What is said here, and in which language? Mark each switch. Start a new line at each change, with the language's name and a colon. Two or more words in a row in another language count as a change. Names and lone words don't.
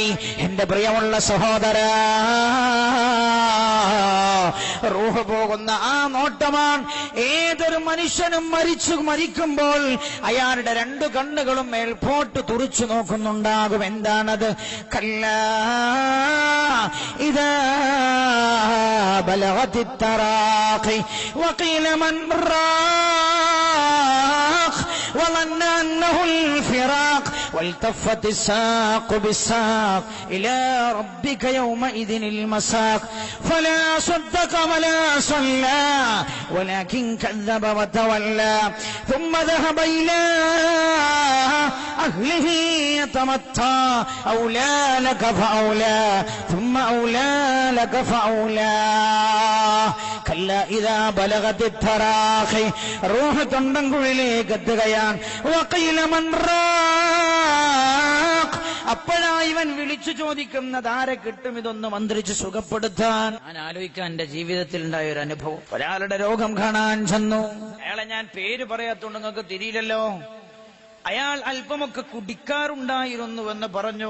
Malayalam: എന്റെ പ്രിയമുള്ള സഹോദര, റൂഹ് പോകുന്ന ആ നോട്ടമാണ് ഏതൊരു മനുഷ്യനും മരിക്കുമ്പോൾ അയാളുടെ രണ്ടു കണ്ണുകളും മേൽപോട്ട് തുറിച്ചു നോക്കുന്നുണ്ടാകും.
Arabic: എന്താണത്? كلا إذا بلغت التراقي وقيل من راق وظن أنه الفراق والتفت الساق بالساق إلى ربك يومئذ المساق فلا صدق ولا صلى ولكن كذب وتولى ثم ذهب إلى أهله يتمطى أولى لك فأولى ثم أولى لك فأولى كلا إذا بلغت التراخي روح
Malayalam: തൊണ്ടൻകുഴിയിലേക്ക് എത്തുകയാണ്.
Arabic: وقيل من راق.
Malayalam: അപ്പോഴാണ് ഇവൻ വിളിച്ചു ചോദിക്കുന്നത്, ആരെ കിട്ടും ഇതൊന്ന് മന്ത്രിച്ച് സുഖപ്പെടുത്താൻ? ഞാൻ ആലോചിക്കാൻ എന്റെ ജീവിതത്തിൽ ഉണ്ടായ ഒരു അനുഭവം. ഒരാളുടെ രോഗം കാണാൻ ചെന്നു. അയാളെ ഞാൻ പേര് പറയാത്തോണ്ട് നിങ്ങൾക്ക് തിരിയില്ലല്ലോ. അയാൾ അല്പമൊക്കെ കുടിക്കാറുണ്ടായിരുന്നുവെന്ന് പറഞ്ഞു.